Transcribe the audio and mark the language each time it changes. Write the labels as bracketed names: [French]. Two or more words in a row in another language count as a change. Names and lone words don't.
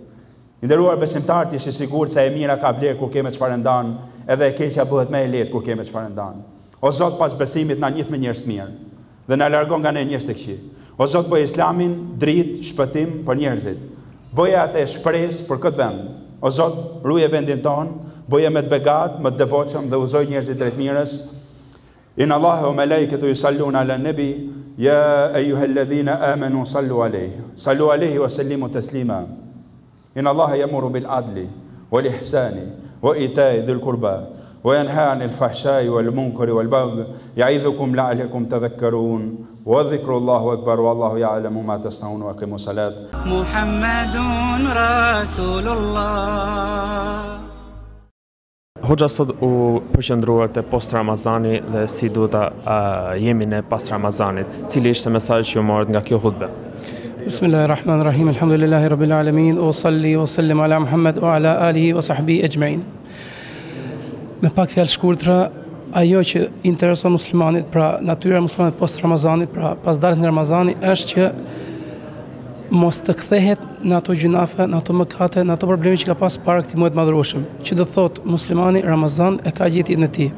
[Albanian] I nderuar besimtar, ti je I sigurt se e mira ka vlerë kur kemi çfarë ndan, edhe e keqja bëhet më e lehtë kur kemi çfarë ndan. O Zot, pas besimit na njeh me njerëz të mirë dhe na largon nga ne njerëz të këqij. O Zot, bëj Islamin dritë, shpëtim për njerëzit. Bëje atë shpresë për këtë vend. O Zot, ruje vendin ton, bëje me të begat, me të devotshëm dhe udhëzoj njerëzit drejt mirës. [Arabic] إن الله وملائكته يصلون على النبي يا أيها الذين آمنوا صلوا عليه وسلموا تسليما. إن الله يأمر بالعدل والإحسان وإيتاء ذي القربى وينهى عن الفحشاء والمنكر والبغي يعظكم لعلكم تذكرون وذكر الله أكبر والله يعلم ما تصنعون وأقم الصلاة. محمد رسول الله. [Albanian] Hoxha sot u përqendruar te post Ramazani dhe si duhet ta jemi ne pas Ramazanit. Cili ishte mesazhi që ju morët nga kjo hutbe? [Arabic] بسم الله الرحمن الرحيم. الحمد لله رب العالمين. وصل وسلم على محمد وعلى آله وصحبه أجمعين. [Albanian] Me pak fjalë shkurtra, ajo që intereson muslimanit, pra natyra e muslimanit post Ramazanit, pra pas daljes nga Ramazani, është që mos të kthehet në ato gjunafe, në ato mëkate, në ato probleme që ka pas para këtij muaji të madhërueshëm. Që do të thotë muslimani Ramazan e ka gjetjen e tij.